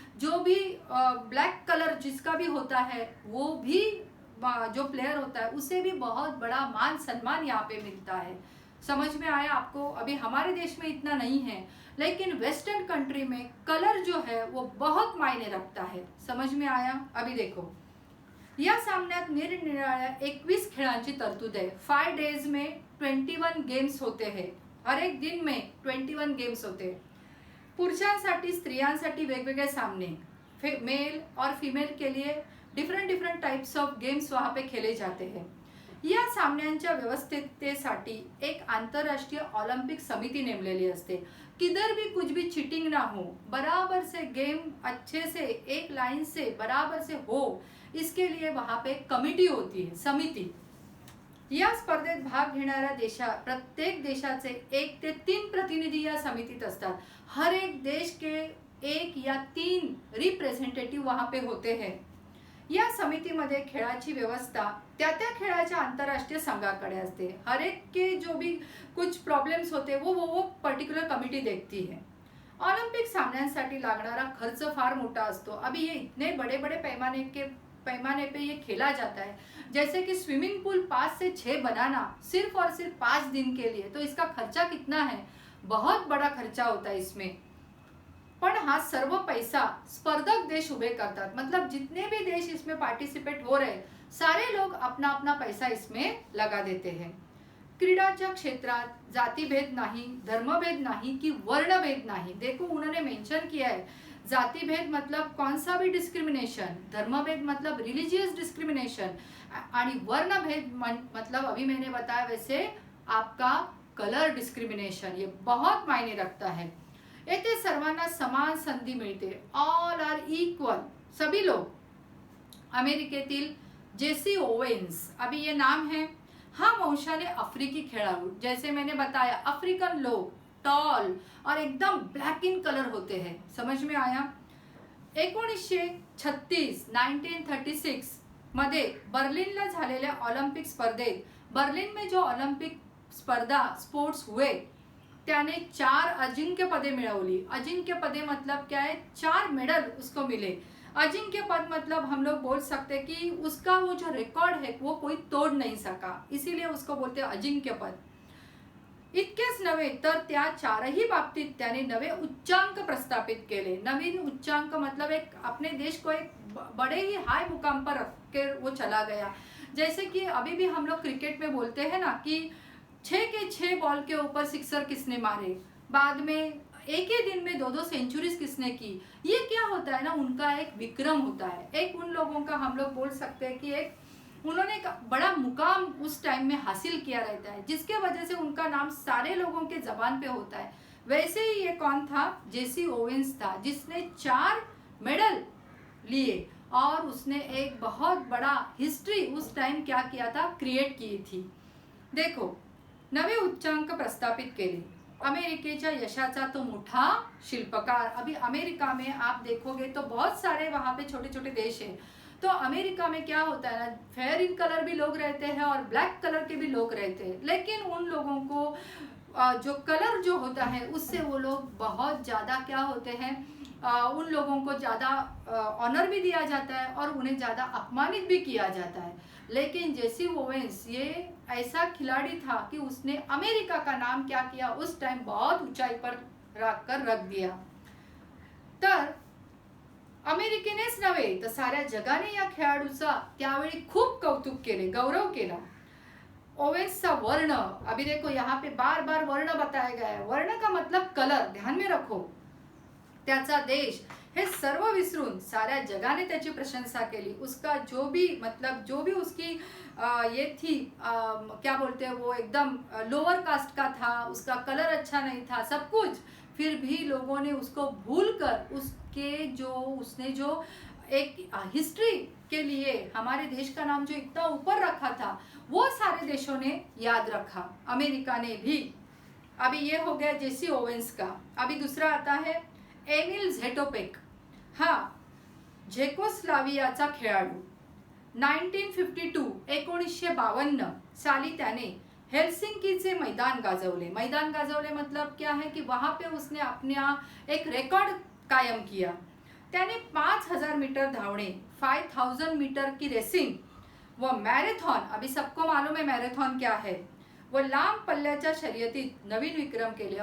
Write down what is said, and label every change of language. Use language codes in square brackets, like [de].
[hi] जो भी black colour जिसका भी होता है वो भी जो प्लेयर होता है उसे भी बहुत बड़ा मान सम्मान यहाँ पे मिलता है. समझ में आया आपको. अभी हमारे देश में इतना नहीं है, लेकिन वेस्टर्न कंट्री में कलर जो है वो बहुत मायने रखता है. समझ में आया. अभी देखो, [mr] या सामन्यात निरनिराळ्या 21 खेळांची तरतूद आहे. [hi] 5 डेज में 21 गेम्स होते हैं. हर एक दिन में 21 गेम्स होते हैं. [mr] पुरुषांसाठी स्त्रियांसाठी वेगवेगळे सामने, [hi] मेल और फीमेल के लिए डिफरेंट टाइप्स ऑफ गेम्स वहाँ पे खेले जाते हैं. [mr] या सामन्यांच्या व्यवस्थेसाठी एक आंतरराष्ट्रीय ऑलिम्पिक समिति नेमलेली असते. [hi] किधर भी कुछ भी चीटिंग ना हो, बराबर से गेम अच्छे से एक लाइन से बराबर से हो, इसके लिए वहाँ पे कमिटी होती है, समिति. [mr] या स्पर्धेत भाग घेणाऱ्या प्रत्येक देशाचे 1 ते 3 प्रतिनिधी या समितीत असतात. [hi] हर एक देश के 1 या 3 रिप्रेझेंटेटिव्ह वहाँ पे होते हैं. [mr] या समितीमध्ये खेळाची व्यवस्था त्या खेळाच्या आंतरराष्ट्रीय संघाकडे असते. [hi] हर एक के जो भी कुछ प्रॉब्लम्स होते वो पर्टिकुलर कमिटी देखती है. [mr] ऑलिम्पिक सामन्यांसाठी लागणारा खर्च फार मोठा असतो. [hi] अभी ये इतने बड़े बड़े पैमाने पे ये खेला जाता है, जैसे कि स्विमिंग पूल 5 से 6 बनाना सिर्फ और सिर्फ 5 दिन के लिए, तो इसका खर्चा कितना है, बहुत बड़ा खर्चा होता है इसमें. [mr] पण हा सर्व पैसा स्पर्धक देश उभे करतात. [hi] मतलब जितने भी देश इसमें पार्टिसिपेट हो रहे सारे लोग अपना अपना पैसा इसमें लगा देते हैं. [mr] क्रीडाच्या क्षेत्रात जातिभेद नाही, धर्मभेद नाही कि वर्णभेद नाही. [hi] देखो उन्होंने मेंशन किया है, जातिभेद मतलब कौन सा भी डिस्क्रिमिनेशन, धर्मभेद मतलब रिलीजियस डिस्क्रिमिनेशन, आणि वर्णभेद मतलब अभी मैंने बताया वैसे आपका कलर डिस्क्रिमिनेशन, ये बहुत मायने रखता है. [mr] येथे सर्वांना समान संधी मिळते. [en] all are equal, [hi] सभी लोग. अमेरिकेतील जेसी ओवेन्स, अभी ये नाम है. हाँ, [mr] वंशाने आफ्रिकी खेळाडू, [hi] जैसे मैंने बताया अफ्रीकन लोग टॉल और एकदम ब्लैक इन कलर होते हैं. समझ में आया. [mr] 1936 मध्ये बर्लिनला झालेल्या ऑलिम्पिक स्पर्धेत, [hi] बर्लिन में जो ऑलिम्पिक स्पर्धा स्पोर्ट्स हुए, [mr] त्याने 4 अजिंक्य पदे मिळवली. [hi] अजिंक्य पदे मतलब क्या है, 4 मेडल उसको मिले. अजिंक्य पद मतलब हम लोग बोल सकते हैं कि उसका वो जो रिकॉर्ड है वो कोई तोड़ नहीं सका, इसीलिए उसको बोलते हैं अजिंक्य पद. [mr] इतकेच नव्हे तर त्या 4ही बाबतीत त्याने नवे उच्चांक प्रस्थापित केले. [hi] नवीन उच्चांक मतलब एक अपने देश को एक बड़े ही हाई मुकाम पर रख के वो चला गया. जैसे कि अभी भी हम लोग क्रिकेट में बोलते हैं ना कि 6 के 6 बॉल के ऊपर सिक्सर किसने मारे, बाद में एक ही दिन में 2-2 सेंचुरीज किसने की. ये क्या होता है ना, उनका एक विक्रम होता है. एक उन लोगों का हम लोग बोल सकते हैं कि एक उन्होंने एक बड़ा मुकाम उस टाइम में हासिल किया रहता है, जिसके वजह से उनका नाम सारे लोगों के जबान पे होता है. वैसे ही ये कौन था, जेसी ओवेन्स था, जिसने 4 मेडल लिए और उसने एक बहुत बड़ा हिस्ट्री उस टाइम क्या किया था, क्रिएट की थी. [mr] देखो, नवे उच्चांक प्रस्थापित केले. अमेरिकेच्या यशाचा तो मोठा शिल्पकार. [hi] अभी अमेरिका में आप देखोगे तो बहुत सारे वहाँ पे छोटे छोटे देश हैं. तो अमेरिका में क्या होता है ना, फेयर इन कलर भी लोग रहते हैं और ब्लैक कलर के भी लोग रहते हैं, लेकिन उन लोगों को जो कलर जो होता है उससे वो लोग बहुत ज़्यादा क्या होते हैं, उन लोगों को ज़्यादा ऑनर भी दिया जाता है और उन्हें ज़्यादा अपमानित भी किया जाता है. लेकिन जेसी ओवेन्स ये ऐसा खिलाड़ी था कि उसने अमेरिका का नाम क्या किया, उस टाइम बहुत ऊंचाई पर रख दिया. [mr] तर अमेरिकेनेच नव्हे तर साऱ्या जगाने या खेळाडूचा त्यावेळी खूप कौतुक केले, गौरव केला. [hi] ओवेन्सचा वर्ण, अभी देखो यहाँ पे बार बार वर्ण बताया गया है. वर्ण का मतलब कलर, ध्यान में रखो. [mr] त्याचा देश, हे सर्व विसरून साऱ्या जगाने त्याची प्रशंसा केली. [hi] उसका जो भी मतलब जो भी उसकी ये थी, क्या बोलते हैं वो, एकदम लोअर कास्ट का था, उसका कलर अच्छा नहीं था, सब कुछ, फिर भी लोगों ने उसको भूलकर उसके जो उसने जो एक हिस्ट्री के लिए हमारे देश का नाम जो इतना ऊपर रखा था, वो सारे देशों ने याद रखा, अमेरिका ने भी. अभी ये हो गया जेसी ओवेन्स का. अभी दूसरा आता है एमिल झेटोपेक. [mr] हा झेकोस्लावियाचा खेळाडू. 1952 साली त्याने हेलसिंकीचे मैदान गाजवले. मैदान गाजवले [hi] मतलब क्या है कि वहाँ पे उसने अपना एक रिकॉर्ड कायम किया. [mr] त्याने 5000 मीटर धावणे, [hi] 5000 मीटर की रेसिंग [mr] व मैराथन, [hi] अभी सबको मालूम है मैराथन क्या है, [mr] वो लांब पल्ल्याच्या शर्यतीत नवीन विक्रम केले.